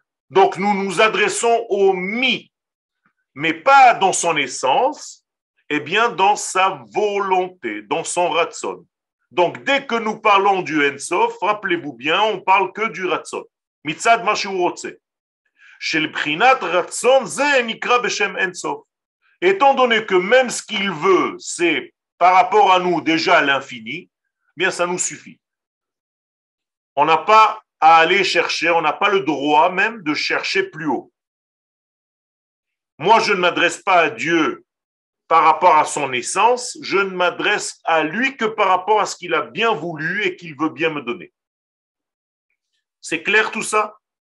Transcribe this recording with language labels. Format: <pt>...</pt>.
<fr>Donc, nous nous adressons au mi, mais pas dans son essence, eh bien dans sa volonté, dans son ratson. Donc, dès que nous parlons du Ensof, rappelez-vous bien, on parle que du ratson.</fr> <he>Mitzad ma שהוא רוצה. של בחינת רצון זה נקרא בשם Ensof.</he> <fr>Étant donné que même ce qu'il veut, c'est par rapport à nous déjà l'infini, bien ça nous suffit. On n'a pas à aller chercher, on n'a pas le droit même de chercher plus haut. Moi, je ne m'adresse pas à Dieu par rapport à son essence, je ne m'adresse à lui que par rapport à ce qu'il a bien voulu et qu'il veut bien me donner. C'est clair tout ça?</fr>